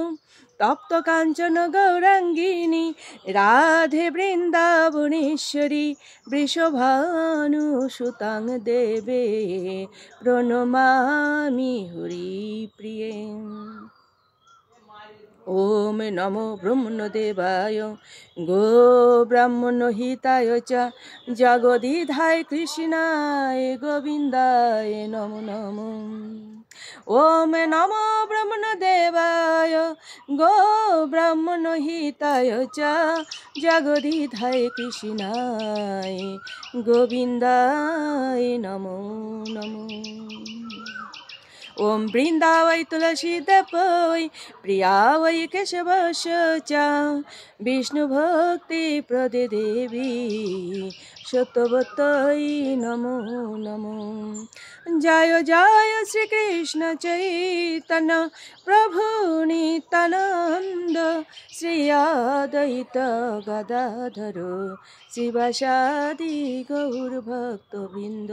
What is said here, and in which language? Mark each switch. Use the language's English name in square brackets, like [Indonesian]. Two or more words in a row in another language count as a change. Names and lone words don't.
[Sanskrit] তপ্ত কাঞ্চন গৌরাঙ্গিনী রাধে বৃন্দাবনেশ্বরী বৃষভানুসুতাং দেবে প্রণমামি হরিপ্রিয়ে। ওম নমো ব্রহ্মণদেবায় গো ব্রাহ্মণহিতায় চ জগদিধায় কৃষ্ণায় গোবিন্দায় নমো নমো। ওম নমো ব্রহ্মণদেবায় গো ব্রাহ্মণহিতায় চ জগদিধায় কৃষ্ণায় গোবিন্দায় নমো নমো। ওম বৃন্দাবৈ তুলসীদেবৈ প্রিয়াবৈ কেশবস্য চ বিষ্ণুভক্তি প্রদে দেবী সত্যবতৈ নমো নমো। [Bangla] জয় জয় শ্রীকৃষ্ণ চৈতন্য প্রভু নিত্যানন্দ শ্রী অদ্বৈত গদাধর শিবাসাদি গৌর ভক্তবৃন্দ।